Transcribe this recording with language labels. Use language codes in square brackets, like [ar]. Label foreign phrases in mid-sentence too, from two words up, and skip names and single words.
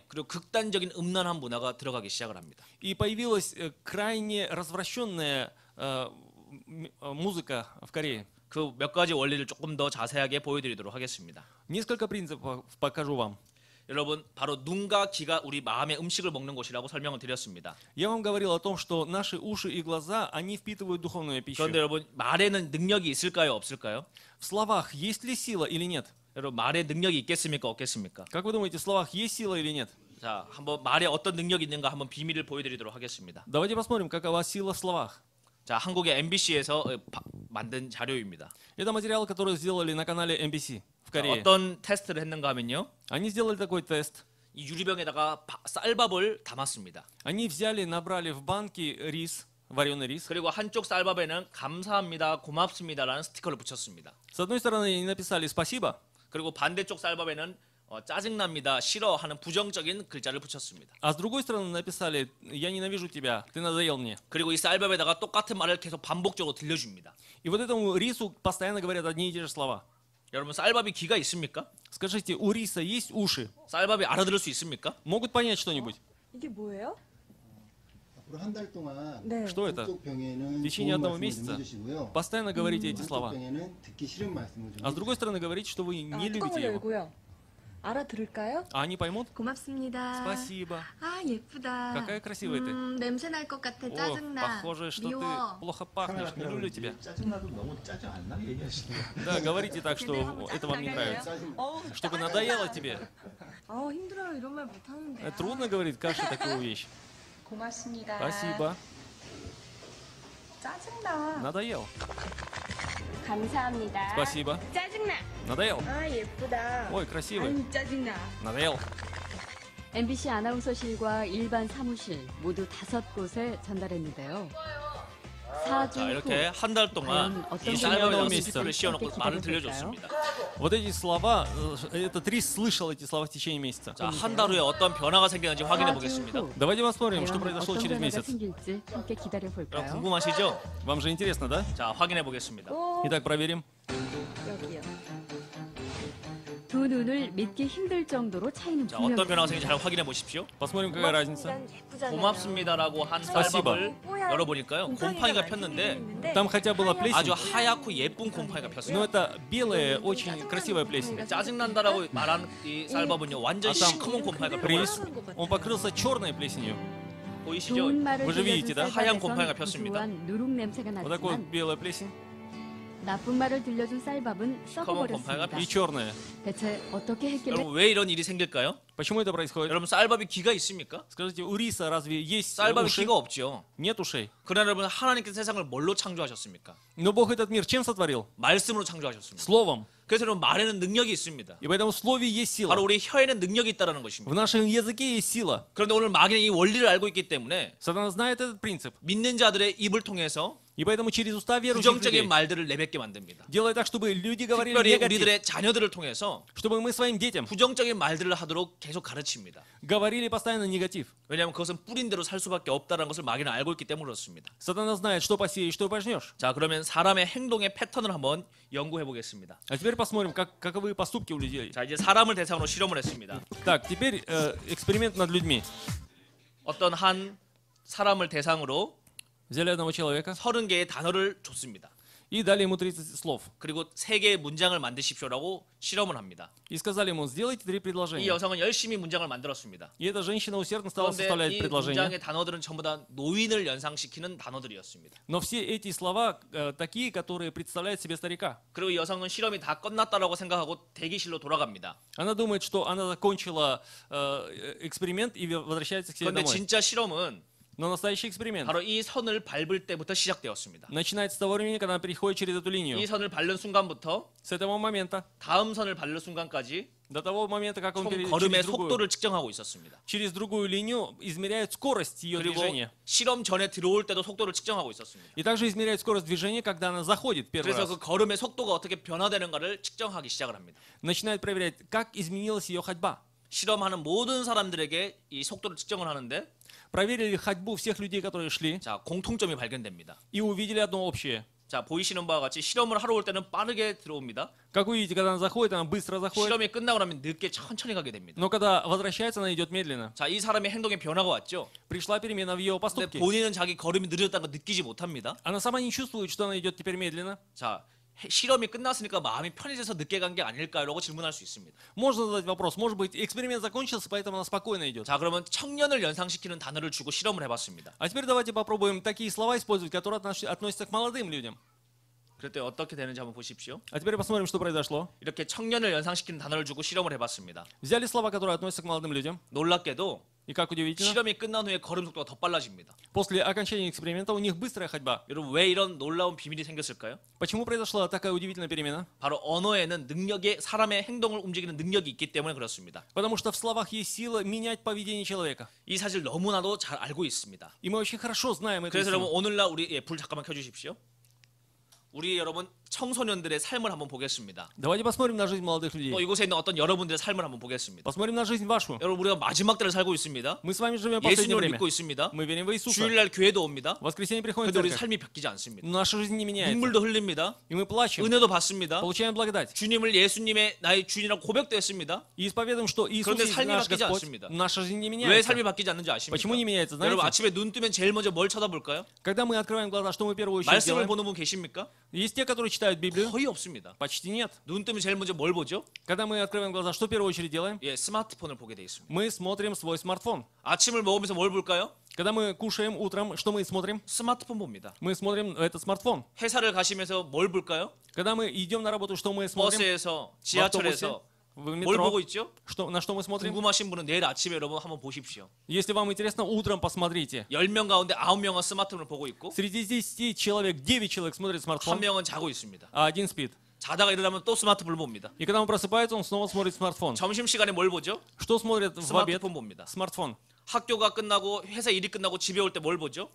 [ko] 그리고 극단적인 음란한 문화가 들어가기 시작을 합니다. [ru] И появилась крайне развращенная музыка в Корее. [ko] 그 몇 가지 원리를 조금 더 자세하게 보여드리도록 하겠습니다. [ru] Несколько принципов покажу вам. [ko] 여러분, 바로 눈과 귀가 우리 마음의 음식을 먹는 곳이라고 설명을 드렸습니다. [ru] Я вам говорил о том, что наши уши и глаза, они впитывают духовную пищу. [ko] 그런데 여러분, 말에는 능력이 있을까요, 없을까요? [ru] В словах есть ли сила или нет? [ko] 여러분, 말에 능력이 있겠습니까, 없겠습니까? [ru] Как вы думаете, в словах есть сила или нет? [ko] 자, 한번 말에 어떤 능력이 있는가 한번 비밀을 보여드리도록 하겠습니다. [ru] Давайте посмотрим, какова сила в словах. [ko] 자, 한국의 MBC에서 만든 자료입니다. [ru] Это материал, который сделали на канале MBC в [ko] 자, [ru] Корее. [ko] 어떤 테스트를 했는가 하면요, [ru] Они сделали такой тест. [ko] 이 유리병에다가 쌀밥을 담았습니다. [ru] Они взяли, набрали в банки рис, вареный рис. [ko] 그리고 한쪽 쌀밥에는 감사합니다, 고맙습니다라는 스티커를 붙였습니다. [ru] С одной стороны, они написали «спасибо», [ko] 그리고 반대쪽 쌀밥에는 짜증납니다, 싫어하는 부정적인 글자를 붙였습니다. [ru] а с другой стороны написали «я ненавижу тебя, ты надоел мне». [ko] 그리고 이 쌀밥에다가 똑같은 말을 계속 반복적으로 들려줍니다. [ru] И вот этому рису постоянно говорят одни и те же слова. [ko] 여러분, 쌀밥이 귀가 있습니까? [ru] Скажите, у риса есть уши? [ko] 쌀밥이 알아들을 수 있습니까? [ru] Могут понять что-нибудь? [ko] 이게 뭐예요? 앞으로 한 달 동안 네. [ru] Что это? [ko] 한쪽 병에는 [ru] В течение [ko] 좋은 [ru] одного [ko] 말씀을 좀 [ru] месяца [ko] 해주시고요. [ru] постоянно говорите эти [ko] 한쪽 [ru] слова. [ko] 병에는 듣기 싫은 말씀을 좀 [ru] А с другой стороны говорите, что вы не любите [ko] 뚜껑을 [ru] его. [ko] 열고요. 알아들을까요? [ru] А они поймут? [ko] 고맙습니다. [ru] Спасибо. [ko] 아 예쁘다. [ru] Какая красивая ты. [ko] 냄새 날 것 같아. [ru] О, [ko] 짜증나. [ru] похоже, что [ko] 미워. [ru] ты плохо пахнешь. Не люблю тебя. [ko] 짜증나도 너무 짜증 안 나게 얘기하시네요. [ru] Да, говорите так, что это вам не нравится. Чтобы надоело тебе. [ko] 힘들어요. 이런 말 못하는데. [ru] Трудно говорить Каше такую вещь. [ko] 고맙습니다. [ru] Спасибо. [ko] 짜증나. [ru] Надоел. [ko] 감사합니다. [ru] Спасибо. [ko] 짜증나. [ru] Надоел. [ko] 아 예쁘다. [ru] Ой, красивый. [ko] 아유 짜증나. [ru] Надоел. [ko] MBC 아나운서실과 일반 사무실 모두 5곳에 전달했는데요. 4주 자, 후 이렇게 한 달 동안 과연 어떤 이 결과가 쌀밥이랑 나오겠어요? 스피커를 씌워놓고 함께 말을 기다려볼까요? 들려줬습니다. [ru] Вот эти слова, это Трис слышал эти слова в течение месяца. [ko] 자, 한 달 후에 어떤 변화가 생기는지 확인해 4주 보겠습니다. 후 [ru] Давайте посмотрим, что [ko] 과연 [ru] произошло [ko] 어떤 [ru] через [ko] 변화가 [ru] месяц. [ko] 생길지 함께 기다려 여러분 볼까요? 궁금하시죠? [ru] Вам же интересно, да? [ko] 자, 확인해 보겠습니다. [ru] Итак, проверим. [ko] 여기요. 두 눈을 믿기 힘들 정도로 차이는 자, 어떤 변화가 분명합니다. 생긴지 잘 확인해 보십시오. [ru] Посмотрим, какая разница. [ko] 예쁘잖아요. 고맙습니다라고 한 스파시바. 쌀밥을 열어보니까요. 곰팡이가 폈는데 [ru] Там хотя была [ko] 아주 [ru] плесень, [ko] 하얗고 예쁜 곰팡이가 [ru] но [ko] 폈어요. [ru] это белая, очень красивая плесень. [ko] 짜증난다라고 말한 이 쌀밥은요, 완전 아, 참. 시커먼 곰팡이가 [ru] Рис, [ko] 폈어요. [ru] он покрылся черной плесенью. [ko] 보이시죠? 좋은 말을 [ru] Вы же видите, да? [ko] 들려준 하얀 곰팡이가 쌀밥에선 폈습니다. 구수한 누룩 냄새가 [ru] Вот такой вот [ko] 났지만 [ru] белая плесень [ko] 나쁜 말을 들려준 쌀밥은 시커먼 곰팡이가 썩어버렸습니다. [ru] и черная. [ko] 대체 어떻게 했길래 여러분 왜 이런 일이 생길까요? [ru] Почему это происходит? [ko] 여러분 쌀밥이 귀가 있습니까? [ru] Скажите, у риса разве есть [ko] 쌀밥이 [ru] уши? [ko] 귀가 없죠. [ru] Нет ушей. [ko] 그러나 여러분 하나님께서 세상을 뭘로 창조하셨습니까? [ru] Но Бог этот мир чем сотворил? [ko] 말씀으로 창조하셨습니다. [ru] Словом. [ko] 그래서 여러분 말에는 능력이 있습니다. [ru] И в этом слове есть сила. [ko] 바로 우리 혀에는 능력이 있다는 [ru] В [ko] 것입니다. [ru] нашем языке есть сила. [ko] 그런데 오늘 마귀는 이 원리를 알고 있기 때문에 [ru] Сатана знает этот принцип. [ko] 믿는 자들의 입을 통해서 [ru] И поэтому через уста верующих [ko] 부정적인 [ru] людей [ko] 말들을 내뱉게 만듭니다. [ru] делает так, чтобы люди говорили [ko] 특별히 [ru] негатив. [ko] 우리들의 자녀들을 통해서 [ru] Чтобы мы своим детям [ko] 부정적인 말들을 하도록 계속 가르칩니다. [ru] говорили постоянно негатив. [ko] 왜냐하면 그것은 뿌린 대로 살 수밖에 없다는 것을 마귀는 알고 있기 때문에 그렇습니다. [ru] Сатана знает, что посеешь, что пожнешь. [ko] 자, 그러면 사람의 행동의 패턴을 한번 연구해 보겠습니다. [ru] А теперь посмотрим, каковы поступки у людей. [ko] 자, 이제 사람을 대상으로 실험을 했습니다. [ru] Так, теперь эксперимент над людьми. [ko] 어떤 한 사람을 대상으로 [ru] Взяли одного человека [ko] 30개의 단어를 줬습니다. [ru] и дали ему 30 слов. [ko] 그리고 3개의 문장을 만드십시오라고 실험을 합니다. [ru] И сказали ему, сделайте 3 [ko] 이 [ru] предложения. [ko] 여성은 열심히 문장을 만들었습니다. [ru] И эта женщина усердно стала [ko] 그런데 [ru] составлять [ko] 이 [ru] предложения. [ko] 문장의 단어들은 전부 다 노인을 연상시키는 단어들이었습니다. [ru] Но все эти слова такие, которые представляют себе старика. [ko] 그리고 이 여성은 실험이 다 끝났다라고 생각하고 대기실로 돌아갑니다. [ru] Она думает, что она закончила эксперимент и возвращается к себе [ko] 그런데 [ru] домой. [ko] 진짜 실험은 [ru] Но настоящий эксперимент [ko] 바로 이 선을 밟을 때부터 시작되었습니다. [ru] начинается с того времени, когда она переходит через эту линию. [ko] 이 선을 밟는 순간부터 [ru] С этого момента [ko] 다음 선을 밟는 순간까지 [ru] до того момента, как он [ko] 총 걸음의 [ru] через другую, [ko] 속도를 측정하고 있었습니다. [ru] через другую линию измеряет скорость ее [ko] 그리고 [ru] движения. [ko] 실험 전에 들어올 때도 속도를 측정하고 있었습니다. [ru] И также измеряет скорость движения, когда она заходит первый [ko] 그래서 [ru] раз. [ko] 그 걸음의 속도가 어떻게 변화되는가를 측정하기 시작을 합니다. [ru] Начинает проверять, как изменилась ее ходьба. [ko] 실험하는 모든 사람들에게 이 속도를 측정을 하는데 [ru] Проверили ходьбу всех людей, которые шли, [ko] 자, 공통점이 발견됩니다. [ru] и увидели одно общее. [ko] 자, 보이시는 바와 같이 실험을 하러 올 때는 빠르게 들어옵니다. [ru] Как вы видите, когда она заходит, она быстро заходит. [ko] 실험이 끝나고 나면 늦게 천천히 가게 됩니다. [ru] Но когда возвращается, она идет медленно. [ko] 자, 이 사람의 행동에 변화가 왔죠. [ru] Пришла перемена в ее [ko] 근데 [ru] поступке. [ko] 본인은 자기 걸음이 느려졌다는 걸 느끼지 못합니다. [ru] Она сама не чувствует, что она идет теперь медленно. [ko] 자, 실험이 끝났으니까 마음이 편해져서 늦게 간 게 아닐까요라고 질문할 수 있습니다. [ru] Можно задать вопрос. Может быть, эксперимент закончился, поэтому она спокойно идет. [ko] 자, 그러면 청년을 연상시키는 단어를 주고 실험을 해봤습니다. [ru] А теперь давайте попробуем такие слова использовать, которые относятся к молодым людям. [ko] 그때 어떻게 되는지 한번 보십시오. [ru] А теперь посмотрим, что произошло. [ko] 이렇게 청년을 연상시키는 단어를 주고 실험을 해봤습니다. [ru] Взяли слова, которые относятся к молодым людям. [ko] 놀랍게도 [ru] И как удивительно, [ko] 실험이 끝난 후에 걸음 속도가 더 빨라집니다. [ru] после окончания эксперимента у них быстрая ходьба. [ko] 여러분 왜 이런 놀라운 비밀이 생겼을까요? [ru] Почему произошла такая удивительная перемена? [ko] 바로 언어에는 능력이 사람의 행동을 움직이는 능력이 있기 때문에 그렇습니다. [ru] Потому что в словах есть сила менять поведение человека. [ko] 이 사실 너무나도 잘 알고 있습니다. [ru] И мы очень хорошо знаем эту [ko] 그래서 여러분 [ru] истину. [ko] 오늘날 우리 불 잠깐만 켜주십시오. 우리 여러분 청소년들의 삶을 한번 보겠습니다. [ru] Давайте посмотрим на жизнь молодых [ko] 또 [ru] людей. [ko] 이곳에 있는 어떤 여러분들의 삶을 한번 보겠습니다. [ru] Посмотрим на жизнь вашу. [ko] 여러분 우리가 마지막 때를 살고 있습니다. [ru] Мы с вами живем в последнее [ko] 예수님을 [ru] время. [ko] 믿고 있습니다. [ru] Мы верим в Иисуса. [ko] 주일날 교회도 옵니다. [ru] В воскресенье приходим в [ko] 근데 우리 [ru] церковь. [ko] 삶이 바뀌지 않습니다. [ru] Но наша жизнь не меняется. [ko] 눈물도 흘립니다. [ru] И мы плачем, [ko] 은혜도 받습니다. [ru] получаем благодать. [ko] 주님을 예수님의 나의 주인이라고 고백도 했습니다. [ru] И исповедуем, что Иисус [ko] 그런데 [ru] есть [ko] 삶이 [ru] наш [ko] 바뀌지 [ru] Господь. [ko] 않습니다. [ru] Наша жизнь не [ko] 왜 [ru] меняется. [ko] 삶이 바뀌지 않는지 아십니까? [ru] Почему не меняется? [ko] 여러분 [ru] Знаете? [ko] 아침에 눈 뜨면 제일 먼저 뭘 쳐다볼까요? [ru] Когда мы открываем глаза, что мы в первую очередь [ko] 말씀을 [ru] делаем? [ko] 보는 분 계십니까? [ru] Есть те, которые читают Библию? [ko] 거의 없습니다. [ru] Почти нет. [ko] 눈 뜨면 제일 먼저 뭘 보죠? [ru] Когда мы открываем глаза, что в первую очередь делаем? [ko] 예, 스마트폰을 보게 돼 있습니다. [ru] Мы смотрим свой смартфон. [ko] 아침을 먹으면서 뭘 볼까요? [ru] Когда мы кушаем утром, что мы смотрим? [ko] 스마트폰 봅니다. [ru] Мы смотрим этот смартфон. [ko] 회사를 가시면서 뭘 볼까요? [ru] Когда мы идем на работу, что мы смотрим? [ko] 버스에서, [ru] В автобусе, [ko] 지하철에서 [ru] в [ko] 뭘 보고 [ru] метро. [ko] 있죠? [ru] На что мы смотрим? [ko] 궁금하신 분은 내일 아침에 여러분 한번 보십시오. [ru] Если вам интересно, утром посмотрите. [ko] 10명 가운데 9명은 스마트폰을 보고 있고 [ru] Среди 10 человек, 9 человек смотрит [ko] 한 [ru] смартфон, [ko] 명은 자고 있습니다. [ru] а один спит. [ko] 자다가 일어나면 또 스마트폰을 봅니다. [ru] И когда он просыпается, он снова смотрит смартфон. [ko] 점심시간에 뭘 보죠? [ru] Что смотрит в обед? [ko] 스마트폰 봅니다. [ru] Смартфон. [ko] 학교가 끝나고 회사 일이 끝나고 집에 올 때 뭘 보죠?